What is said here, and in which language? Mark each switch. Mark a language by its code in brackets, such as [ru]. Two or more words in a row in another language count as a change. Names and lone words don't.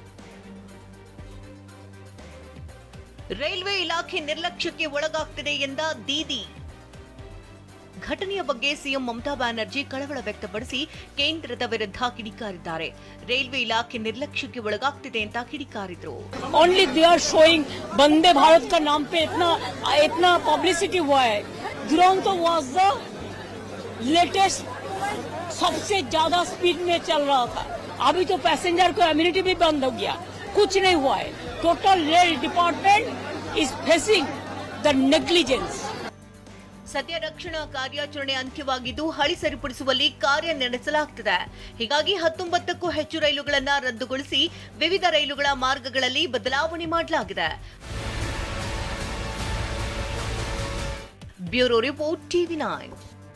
[kn] ರೈಲ್ವೆ ಇಲಾಖೆ ನಿರ್ಲಕ್ಷ್ಯಕ್ಕೆ ಒಳಗಾಗ್ತಿದೆ ಎಂದ ದೀದಿ. ಘಟನೆಯ ಬಗ್ಗೆ ಸಿಎಂ ಮಮತಾ ಬ್ಯಾನರ್ಜಿ ಕಳವಳ ವ್ಯಕ್ತಪಡಿಸಿ ಕೇಂದ್ರದ ವಿರುದ್ಧ ಕಿಡಿಕಾರಿದ್ದಾರೆ. ರೈಲ್ವೆ ಇಲಾಖೆ ನಿರ್ಲಕ್ಷ್ಯಕ್ಕೆ ಒಳಗಾಗ್ತಿದೆ ಅಂತ ಕಿಡಿಕಾರಿದ್ರು. [en] only they are showing [hi] वंदे भारत का नाम पे इतना पब्लिसिटी हुआ है. दुरंतो [en] was the latest [hi] सबसे ज्यादा स्पीड में चल रहा था. अभी तो पैसेंजर को इम्यूनिटी भी बंद हो गया. कुछ नहीं हुआ है. [en] Total rail department is facing the negligence. [kn] ಸದ್ಯ ರಕ್ಷಣಾ ಕಾರ್ಯಾಚರಣೆ ಅಂತ್ಯವಾಗಿದ್ದು ಹಳಿ ಸರಿಪಡಿಸುವಲ್ಲಿ ಕಾರ್ಯ ನಡೆಸಲಾಗುತ್ತಿದೆ. ಹೀಗಾಗಿ 19ಕ್ಕೂ ಹೆಚ್ಚು ರೈಲುಗಳನ್ನು ರದ್ದುಗೊಳಿಸಿ ವಿವಿಧ ರೈಲುಗಳ ಮಾರ್ಗಗಳಲ್ಲಿ ಬದಲಾವಣೆ ಮಾಡಲಾಗಿದೆ. [en] Bureau report TV9.